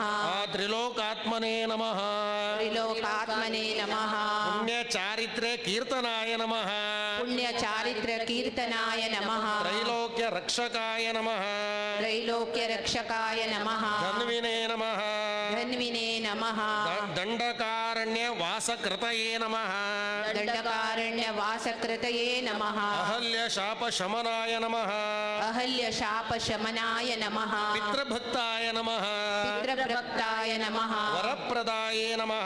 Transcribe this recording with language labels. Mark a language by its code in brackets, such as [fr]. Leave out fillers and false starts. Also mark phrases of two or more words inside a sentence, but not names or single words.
[sa] त्रिलोकात्मने नमः त्रिलोकात्मने नमः पुण्यचारित्र्य कीर्तनाय नमः पुण्यचारित्र कीर्तनाय नमः त्रैलोक्य रक्षकाय नमः त्रैलोक्य रक्षकाय नमः धन्विने नमः ಧನ್ವಿನೇ ನಮಃ ದಂಡಕಾರಣ್ಯ ವಾಸಕೃತಯೇ ನಮಃ ದಂಡಕಾರಣ್ಯ ವಾಸಕೃತಯೇ ನಮಃ ಅಹಲ್ಯ ಶಾಪ ಶಮನಾಯ ನಮಃ ಅಹಲ್ಯ ಶಾಪ ಶಮನಾಯ ನಮಃ ಪಿತೃಭಕ್ತಾಯ ನಮಃ ಪಿತೃಭಕ್ತಾಯ ನಮಃ ವರಪ್ರದಾಯೇ ನಮಃ